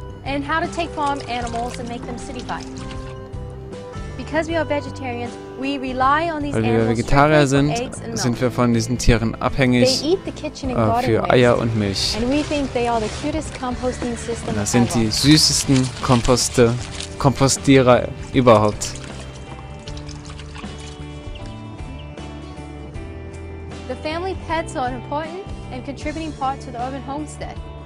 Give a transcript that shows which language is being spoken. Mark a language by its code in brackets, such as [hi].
[en] And how to take farm animals and make them cityfied. Because we are vegetarians, we rely on these [de] Weil wir Vegetarier sind, sind wir von diesen Tieren abhängig für Eier und Milch. Und das sind die süßesten Kompostierer überhaupt. [en] The family pets are an important and contributing part to the urban homestead.